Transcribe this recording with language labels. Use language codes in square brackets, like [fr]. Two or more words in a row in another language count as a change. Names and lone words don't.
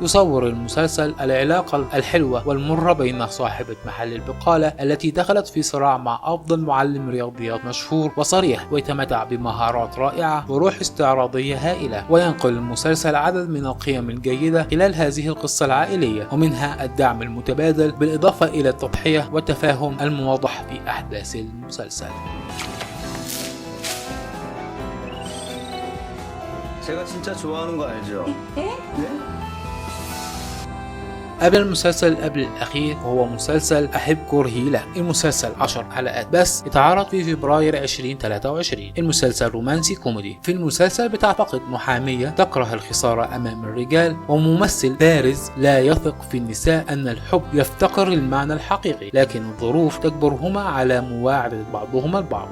[ar] يصور المسلسل العلاقة الحلوة والمرة بين صاحبة محل البقالة التي دخلت في صراع مع أفضل معلم رياضيات مشهور وصريح، ويتمتع بمهارات رائعة وروح استعراضية هائلة. وينقل المسلسل عدد من القيم الجيدة خلال هذه القصة العائلية، ومنها الدعم المتبادل بالإضافة إلى التضحية والتفاهم الموضح في أحداث المسلسل. [ko] 제가 진짜 좋아하는 거 알죠? [ar] قبل المسلسل قبل الأخير وهو مسلسل أحب كرهي له. المسلسل 10 حلقات بس اتعرض في فبراير 2023. المسلسل رومانسي كوميدي. في المسلسل بتعتقد محامية تكره الخسارة أمام الرجال وممثل بارز لا يثق في النساء أن الحب يفتقر المعنى الحقيقي، لكن الظروف تجبرهما على مواعدة بعضهما البعض.